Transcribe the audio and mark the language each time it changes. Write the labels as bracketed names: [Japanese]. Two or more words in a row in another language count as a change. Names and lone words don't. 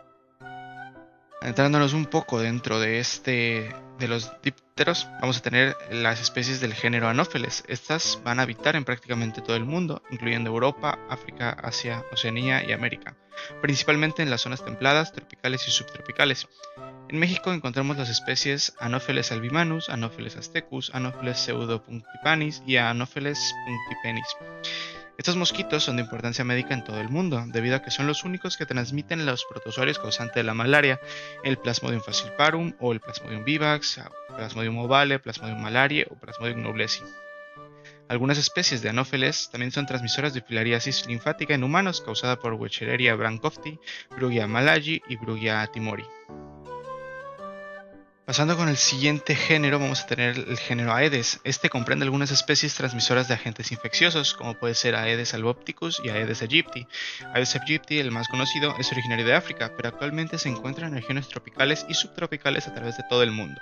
[Spanish] Entrándonos un poco dentro de los dípteros, vamos a tener las especies del género Anopheles. Estas van a habitar en prácticamente todo el mundo, incluyendo Europa, África, Asia, Oceanía y América, principalmente en las zonas templadas, tropicales y subtropicales. En México encontramos las especies Anopheles albimanus, Anopheles aztecus, Anopheles pseudopunctipanis y Anopheles punctipenis. Estos mosquitos son de importancia médica en todo el mundo, debido a que son los únicos que transmiten los protozoarios causantes de la malaria, el Plasmodium falciparum o el Plasmodium vivax, Plasmodium ovale, Plasmodium malariae o Plasmodium noblesi. Algunas especies de Anopheles también son transmisoras de filariasis linfática en humanos causada por Wechereria bancrofti, Brugia malayi y Brugia timori. Pasando con el siguiente género, vamos a tener el género Aedes. Este comprende algunas especies transmisoras de agentes infecciosos, como puede ser Aedes albopticus y Aedes aegypti. Aedes aegypti, el más conocido, es originario de África, pero actualmente se encuentra en regiones tropicales y subtropicales a través de todo el mundo.